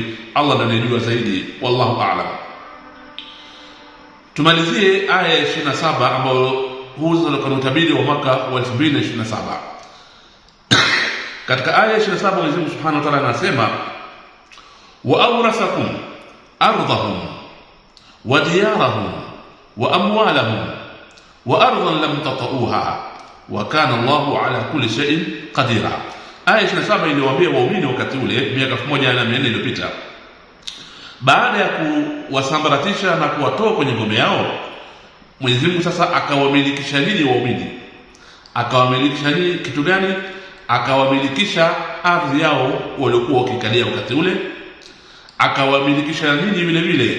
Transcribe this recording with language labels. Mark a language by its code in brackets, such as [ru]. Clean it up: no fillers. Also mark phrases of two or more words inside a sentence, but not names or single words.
[sw] Allah ndiye anayejua zaidi, [ar] والله أعلم. [sw] Tumalizie aya 27 ambayo huzo na utabiri wa mwaka wa 2027. Katika aya 27 Mwenyezi Mungu [ar] سبحانه وتعالى anasema وأورثكم أرضهم وديارهم وأموالهم وأرضا لم تطئوها وكان الله على كل شيء قديرا. [sw] Aya 27 iliwaambia waumini wakati ule miaka 1400 iliyopita, baada ya kuwasambaratisha na kuwatoa kwenye ngome yao, Mwenyezi Mungu sasa akawamilikisha nini waumini? Akawamilikisha nini? Kitu gani? Akawamilikisha ardhi yao waliokuwa wakikalia wakati ule, akawamilikisha nini vile vile?